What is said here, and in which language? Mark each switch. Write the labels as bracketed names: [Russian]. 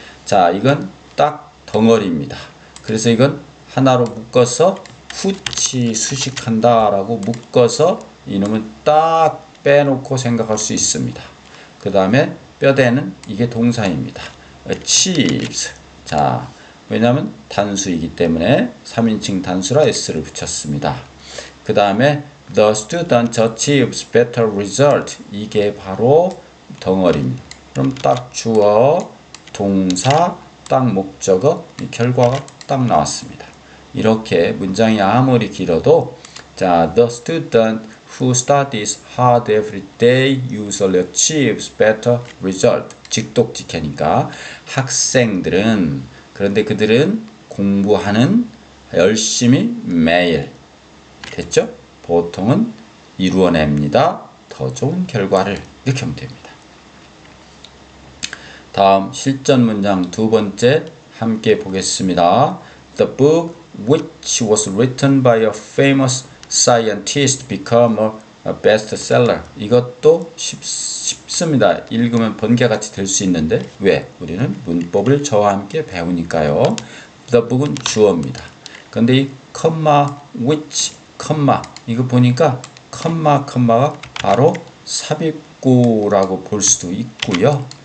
[Korean] 자, 이건 딱 덩어리입니다. 그래서 이건 하나로 묶어서 수식한다 라고 묶어서 이놈은 딱 빼놓고 생각할 수 있습니다. 그 다음에 뼈대는 이게 동사입니다. [English] achieves. [Korean] 자, 왜냐하면 단수이기 때문에 3인칭 단수라 s를 붙였습니다. 그 다음에 [English] the student achieves better result. [Korean] 이게 바로 덩어리입니다. 그럼 딱 주어, 동사, 딱 목적어, 이 결과가 딱 나왔습니다. 이렇게 문장이 아무리 길어도 자, [English] the student who studies hard every day usually achieves better result. [Korean] 직독직하니까 학생들은 그런데 그들은 공부하는 열심히 매일 됐죠? 보통은 이루어냅니다. 더 좋은 결과를 이렇게 하면 됩니다. 다음 실전 문장 두 번째 함께 보겠습니다. [English] The book which was written by a famous scientist became a bestseller. [Korean] 이것도 쉽습니다. 읽으면 번개같이 될 수 있는데 왜? 우리는 문법을 저와 함께 배우니까요. [English] The book [Korean] 은 주어입니다. 근데 이 컴마, which, 컴마 이거 보니까 컴마가 바로 삽입구라고 볼 수도 있고요.